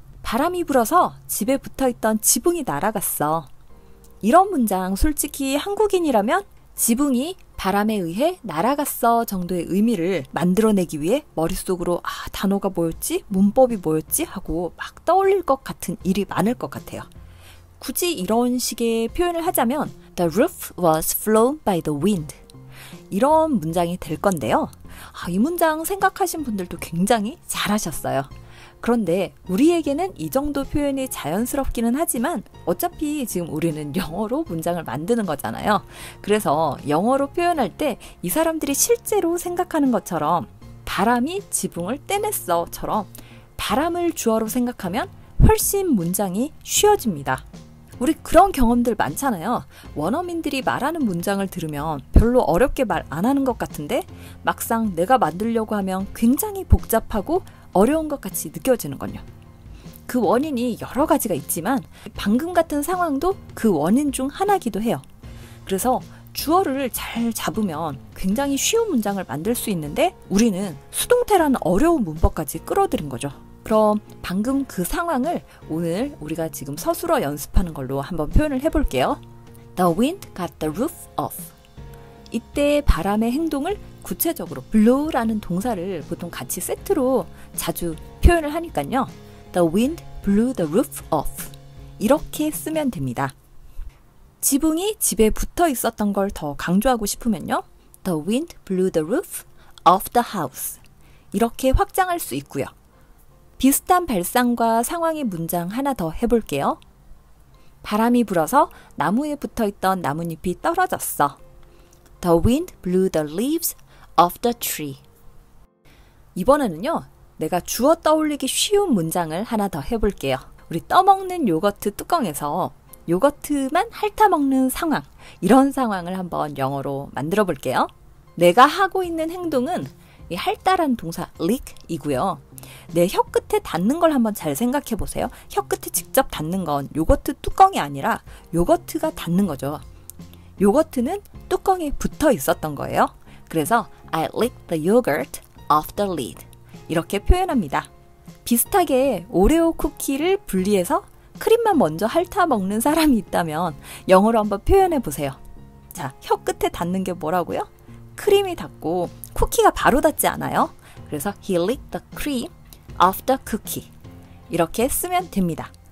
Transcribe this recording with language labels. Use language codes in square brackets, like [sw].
[ko] 바람이 불어서 집에 붙어있던 지붕이 날아갔어. 이런 문장 솔직히 한국인이라면 지붕이 바람에 의해 날아갔어 정도의 의미를 만들어내기 위해 머릿속으로 단어가 뭐였지? 문법이 뭐였지? 하고 막 떠올릴 것 같은 일이 많을 것 같아요. 굳이 이런 식의 표현을 하자면 [en] The roof was flown by the wind. [ko] 이런 문장이 될 건데요. 이 문장 생각하신 분들도 굉장히 잘하셨어요. 그런데 우리에게는 이 정도 표현이 자연스럽기는 하지만 어차피 지금 우리는 영어로 문장을 만드는 거잖아요. 그래서 영어로 표현할 때 이 사람들이 실제로 생각하는 것처럼 바람이 지붕을 떼냈어처럼 바람을 주어로 생각하면 훨씬 문장이 쉬워집니다. 우리 그런 경험들 많잖아요. 원어민들이 말하는 문장을 들으면 별로 어렵게 말 안 하는 것 같은데 막상 내가 만들려고 하면 굉장히 복잡하고 어려운 것 같이 느껴지는군요. 그 원인이 여러 가지가 있지만 방금 같은 상황도 그 원인 중 하나이기도 해요. 그래서 주어를 잘 잡으면 굉장히 쉬운 문장을 만들 수 있는데 우리는 수동태라는 어려운 문법까지 끌어들인 거죠. 그럼 방금 그 상황을 오늘 우리가 지금 서술어 연습하는 걸로 한번 표현을 해볼게요. [en] The wind got the roof off. [ko] 이때 바람의 행동을 구체적으로 blow라는 동사를 보통 같이 세트로 자주 표현을 하니까요. [en] The wind blew the roof off. [ko] 이렇게 쓰면 됩니다. 지붕이 집에 붙어 있었던 걸 더 강조하고 싶으면요. [en] The wind blew the roof off the house. [ko] 이렇게 확장할 수 있고요. 비슷한 발상과 상황의 문장 하나 더 해볼게요. 바람이 불어서 나무에 붙어있던 나뭇잎이 떨어졌어. [en] The wind blew the leaves off the tree. [ko] 이번에는요. 내가 주어 떠올리기 쉬운 문장을 하나 더 해볼게요. 우리 떠먹는 요거트 뚜껑에서 요거트만 핥아먹는 상황, 이런 상황을 한번 영어로 만들어 볼게요. 내가 하고 있는 행동은 이 핥다라는 동사 lick이고요. 내 혀 끝에 닿는 걸 한번 잘 생각해 보세요. 혀 끝에 직접 닿는 건 요거트 뚜껑이 아니라 요거트가 닿는 거죠. 요거트는 뚜껑에 붙어 있었던 거예요. 그래서 [en] I licked the yogurt off the lid. [ko] 이렇게 표현합니다. 비슷하게 오레오 쿠키를 분리해서 크림만 먼저 핥아 먹는 사람이 있다면 영어로 한번 표현해 보세요. 자, 혀 끝에 닿는 게 뭐라고요? 크림이 닿고 쿠키가 바로 닿지 않아요. [en] 그래서 he licked the cream off the cookie. [ko] 이렇게 쓰면 됩니다.